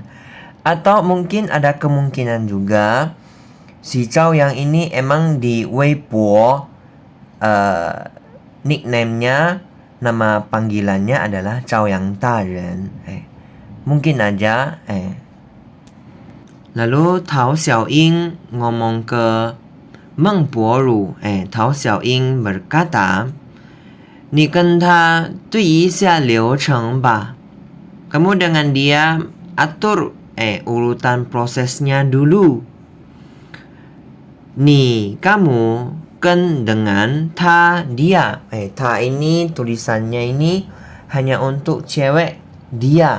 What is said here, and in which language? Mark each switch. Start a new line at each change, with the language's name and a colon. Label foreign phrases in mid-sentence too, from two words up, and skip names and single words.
Indonesian: Atau mungkin ada kemungkinan juga si Zhaoyang ini emang di Weibo nickname-nya, nama panggilannya adalah Zhaoyang Daren. Mungkin aja. Lalu Tao Xiaoying ngomong ke Meng Boru. Tao Xiaoying berkata,
Chinese: 你跟他对一下流程吧.
Indonesian: Kamu dengan dia atur urutan prosesnya dulu. Ni kamu, ken dengan ta dia. Ta ini tulisannya ini hanya untuk cewek dia.